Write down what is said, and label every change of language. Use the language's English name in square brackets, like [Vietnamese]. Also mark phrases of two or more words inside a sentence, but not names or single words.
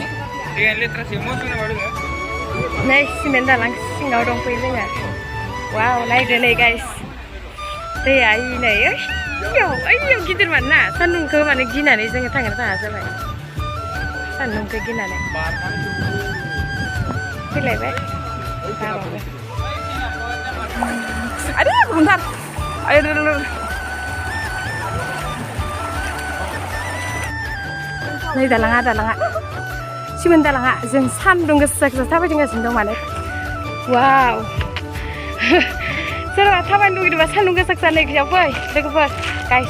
[Bodo] नै सिमेन्ट दालां सिङाव दंफैयो जोङो। वाव नायदो नै गाइस। दैया नै ओइयाव गिदिरमोन ना। सान्दुंखौ माने गिनानै जोङो थांनो थाङा जाबाय। सान्दुंखौ गिनानै फैलायबाय गाबाबो। [Indonesian] Aduh, bentar. Ayo dulu. [Bodo] नै दालाङा सिमेन दालाङा जों सान्दुं गोसा थाबायथिंगासिनो दं माने। वाव सोरबा थाबायनो लुगैदोंबा सान्दुं गोसा नै बेयाव फै लोगोफोर गाइस।